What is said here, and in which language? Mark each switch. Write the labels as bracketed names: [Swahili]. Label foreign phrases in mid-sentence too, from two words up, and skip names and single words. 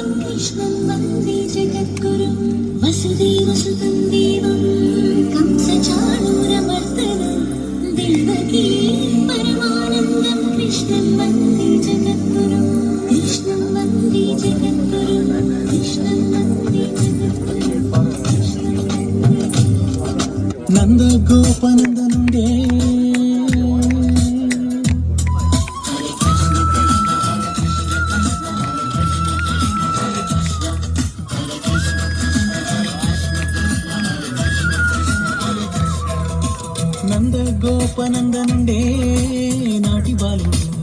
[Sanskrit] कृष्णं वन्दे जगद्गुरुं वसुदेवसुतं देवं कंसचाणूरमर्दनं देवकी परमानन्दं कृष्णं वन्दे जगद्गुरुं कृष्णं वन्दे जगद्गुरुं कृष्णं वन्दे जगद्गुरुं [Telugu] నంద గోపనంద నుండే నంద గోపనంద నుండే నాటి బాలుడు